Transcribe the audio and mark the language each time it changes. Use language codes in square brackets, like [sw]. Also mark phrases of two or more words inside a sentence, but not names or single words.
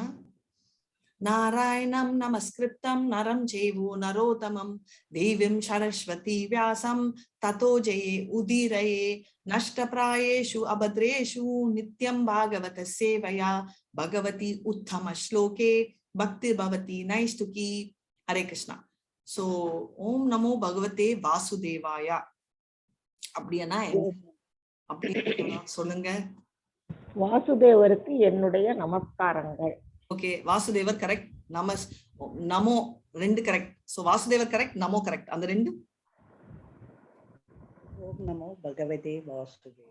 [sa] नारायणं नमस्कृत्य नरं चैव नरोत्तमं देवीं सरस्वतीं व्यासं ततो जयम् उदीरयेत् नष्टप्रायेषु अभद्रेषु नित्यं भागवत सेवया भगवति उत्तम श्लोके भक्तिर् भवति नैष्ठिकी. हरे कृष्ण. So ॐ नमो भगवते वासुदेवाय. [ta] அப்படின்னா அப்படி சொல்லுங்க. வாசுதேவருக்கு என்னுடைய நமஸ்காரங்கள். ஓகே, வாசுதேவர் கரெக்ட். நமோ ரெண்டு கரெக்ட். சோ வாசுதேவர் கரெக்ட், நமோ கரெக்ட். அந்த ரெண்டு [sa] ॐ नमो भगवते वासुदेवा.